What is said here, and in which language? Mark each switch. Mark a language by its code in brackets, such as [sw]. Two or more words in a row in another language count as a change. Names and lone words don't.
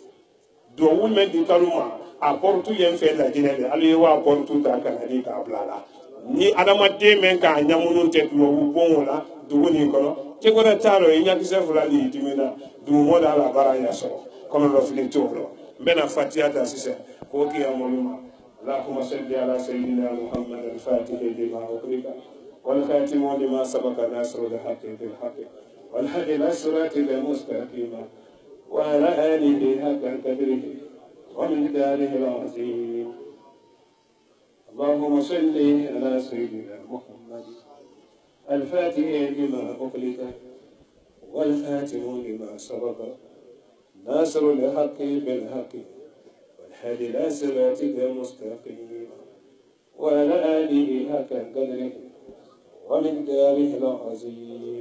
[bm] duwawu min di talu ma a pɔritu ye n fɛ lajinɛ de alu ye wa pɔritu ta ka na di k'a bila la ni adamaden min k'a ɲamunu tɛ duwawu bon la dugu nin kɔnɔ cɛ wɛrɛ t'a rɔ i ɲakisɛ fila de y'i dimina dugumɔ de ala baara ɲɛ sɔrɔ kɔlɔlɔ fili t'o rɔ n bɛna fatiya ta sisan k'o kiyamolu ma [ar] اللهم صل على سيدنا محمد الفاتح لما أغلق والخاتم لما سبق ناصر الحق بالحق والهدي إلى الصراط المستقيم وعلى آله حق قدره ومقداره العظيم اللهم صل على سيدنا محمد الفاتح لما أغلق والخاتم لما سبق ناصر الحق بالحق والهادي إلى صراطك المستقيم وعلى آله حق قدره ومقداره العظيم.